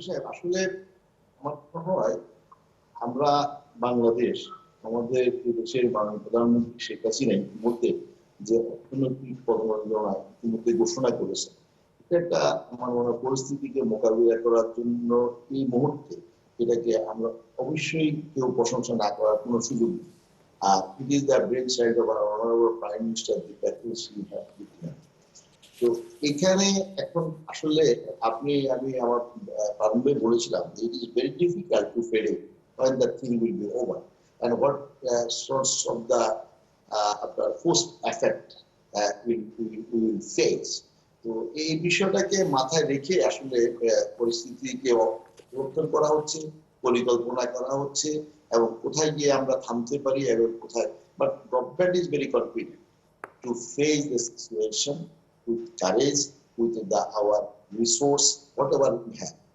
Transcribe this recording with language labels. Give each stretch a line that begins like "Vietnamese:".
Bangla: আসলে আমার মনে হয় আমরা বাংলাদেশ, আমাদের দেশের মাননীয় প্রধানমন্ত্রী শেখ হাসিনা ইতিমধ্যে যে অর্থনৈতিক পদমর্যাদা ইতিমধ্যে ঘোষণা করেছে, এটা একটা আমার মনে হয় পরিস্থিতিকে মোকাবিলা করার জন্য এই মুহূর্তে এটাকে আমরা অবশ্যই কেউ প্রশংসা না করার কোনো সুযোগ নেই।
English: আর it is the brain child of our honourable prime minister the package he had given.
Bangla: তো এখানে এখন আসলে আমি আমার প্রারম্ভে বলেছিলাম যে
English: It is very difficult to predict when the thing will be over and what sorts of the post effect we will face.
Bangla: তো এই বিষয়টাকে মাথায় রেখে আসলে পরিস্থিতিকে পরিবর্তন করা হচ্ছে, পরিকল্পনা করা হচ্ছে, এবং কোথায় গিয়ে আমরা থামতে পারি এবং কোথায়,
English: But government is very confident to face the situation with courage, with our resource, whatever we have.